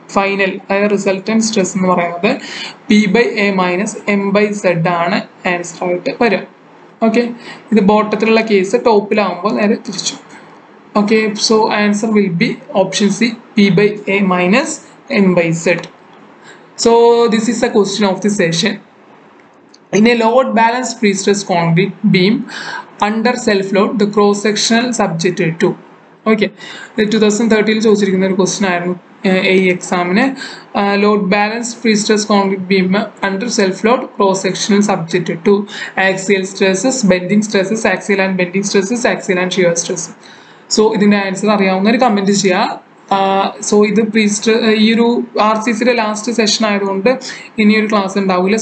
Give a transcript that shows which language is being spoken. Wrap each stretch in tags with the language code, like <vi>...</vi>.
<ml>Final അതായത് resultant stress എന്ന് പറയുന്നത് P by A minus M by Z ആണ് ആൻസർ ആയിട്ട് വരിക. ഓക്കെ, ഇത് ബോട്ടത്തിലുള്ള കേസ്, ടോപ്പിലാവുമ്പോൾ നേരെ തിരിച്ചു.</ml> <en>Okay, so answer will be option C, P by A minus M by Z. So this is a question of the session. In a load balanced pre-stressed concrete beam under self-load, the cross-sectional subjected to.</en> <ml>Okay, 2013 ചോദിച്ചിരിക്കുന്ന ഒരു question ആയിരുന്നു ഈ എക്സാമിന്.</ml> <en>Load balanced pre-stressed concrete beam under self-load, cross-sectional subjected to axial stresses, bending stresses, axial and bending stresses, axial and shear stresses.</en> <ml>So ഇതിൻ്റെ answer അറിയാവുന്നവർ comment ചെയ്യുക. So ഇത് ഈ ഒരു RCCയുടെ ലാസ്റ്റ് സെഷൻ ആയതുകൊണ്ട് ഇനിയൊരു ക്ലാസ് ഉണ്ടാവില്ല.</ml>